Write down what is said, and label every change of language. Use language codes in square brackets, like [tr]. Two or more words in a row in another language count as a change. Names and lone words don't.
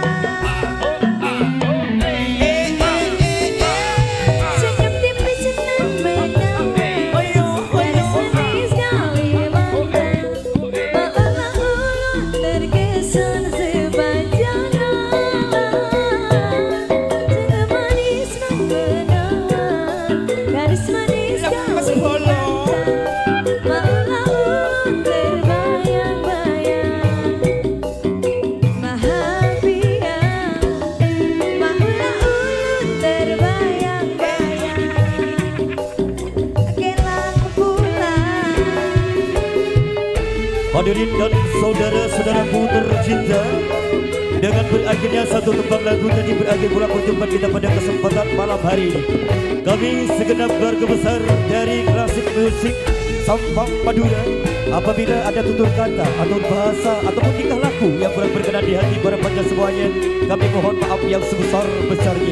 [bjn] Senyum tipis senang menawan, gadis manis Kalimantan, maulah ulun terkesan sepanjang malam. Senyum manis dan menawan, gadis manis Kalimantan, maulah ulun terbayang-bayang. Mahabiah, maulah ulun terbayang-bayang. Kelang pulang. [id] Hadirin dan saudara-saudaraku tercinta, dengan berakhirnya satu tembang lagu tadi berakhir pula perjumpaan kita pada kesempatan malam hari ini. Kami segenap keluarga besar dari Klasik Musik Sampang Madura, apabila ada tutur kata atau bahasa ataupun tingkah laku yang kurang berkenan di hati para pendengar semuanya, kami mohon maaf yang sebesar-besarnya.